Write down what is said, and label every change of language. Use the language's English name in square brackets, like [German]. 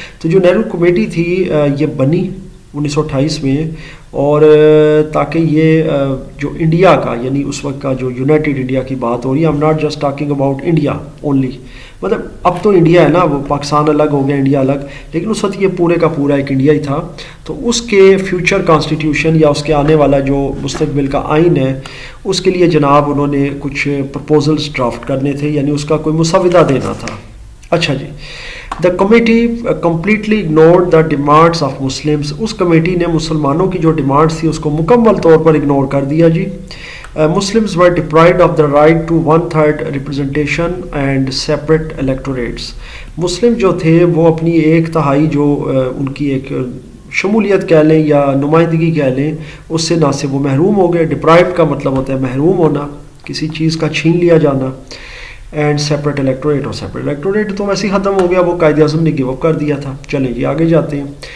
[Urdu] تو جو نہرو کمیٹی تھی یہ بنی 1928 میں، اور تاکہ یہ جو انڈیا کا یعنی اس وقت کا جو یونائٹڈ انڈیا کی بات ہو رہی ہے، [English] I'm not just talking about India only, [Urdu] مطلب اب تو انڈیا ہے نا، وہ پاکستان الگ ہو گیا، انڈیا الگ، لیکن اس وقت یہ پورے کا پورا ایک انڈیا ہی تھا. تو اس کے فیوچر کانسٹیٹیوشن یا اس کے آنے والا جو مستقبل کا آئین ہے اس کے لیے جناب انہوں نے کچھ پرپوزلز ڈرافٹ کرنے تھے، یعنی اس کا کوئی مسودہ دینا تھا. [English] اچھا جی، the committee completely ignored the demands of Muslims. [Urdu] اس committee نے مسلمانوں کی جو ڈیمانڈس تھی اس کو مکمل طور پر اگنور کر دیا جی. [English] Muslims were deprived of the right to 1/3 representation and separate electorates. [Urdu] مسلم جو تھے وہ اپنی 1/3 جو ان کی ایک شمولیت کہہ لیں یا نمائندگی کہہ لیں اس سے نہ سے وہ محروم ہو گئے. ڈپرائیوڈ کا مطلب ہوتا ہے محروم ہونا، کسی چیز کا چھین لیا جانا. اینڈ سیپریٹ الیکٹوریٹ، اور سیپریٹ الیکٹوریٹ تو ویسے ہی ختم ہو گیا، وہ قائد اعظم نے گیو اپ کر دیا تھا. چلیں جی آگے جاتے ہیں.